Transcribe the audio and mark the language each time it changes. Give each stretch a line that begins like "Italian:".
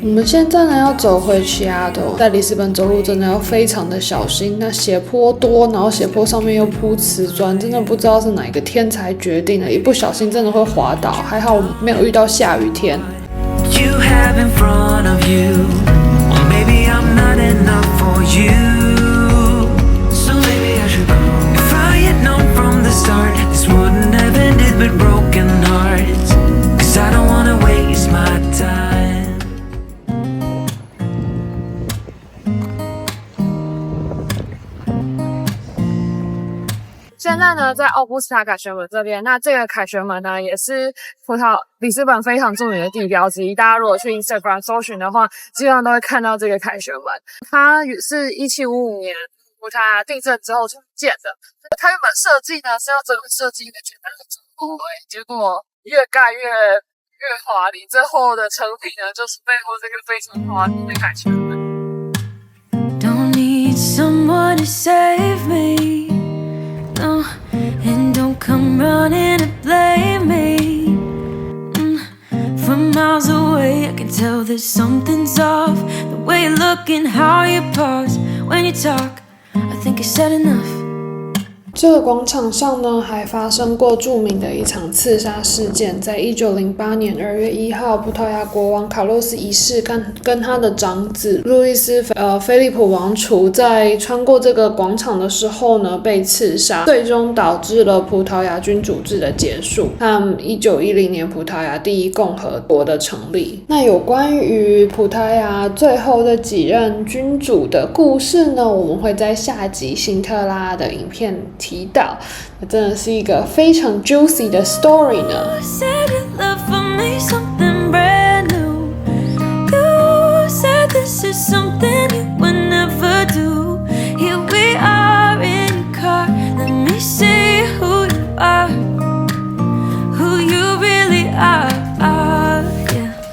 Chinese: 我们现在呢要走回西雅图，在里斯本走路真的要非常的小心，那斜坡多，然后斜坡上面又铺瓷砖，真的不知道是哪一个天才决定的，一不小心真的会滑倒。还好我们没有遇到下雨天。
English: You have in front of you. Well, maybe I'm not enough for you. So maybe I should go. If I had known from the start, this wouldn't have ended with broken hearts. 'Cause I don't wanna waste my time.
Chinese: 现在呢，在奥布斯塔凯旋门这边，那这个凯旋门呢，也是里斯本非常著名的地标之一。大家如果去 Instagram 搜寻的话，基本上都会看到这个凯旋门。它也是1755年葡萄牙地震之后重建的。它原本设计呢是要整个设计一个简单的中国围，结果越盖越华丽，最后的成品呢就是背后这个非常华丽的凯旋门。
English: Don't need someone to save me. No, and don't come running to blame me. From miles away, I can tell that something's off. The way you look and how you pause when you talk, I think I said enough.
Chinese: 这个广场上呢，还发生过著名的一场刺杀事件。在1908年2月1号，葡萄牙国王卡洛斯一世跟他的长子路易斯菲利普王储在穿过这个广场的时候呢，被刺杀，最终导致了葡萄牙君主制的结束，和1910年葡萄牙第一共和国的成立。那有关于葡萄牙最后的几任君主的故事呢，我们会在下集辛特拉的影片提到，那真的是一个非常 juicy 的 story 呢。
English: You said your love for me something brand new. You said this is something you would never do. Here we are in your car. Let me see who you are, who you really are. Yeah.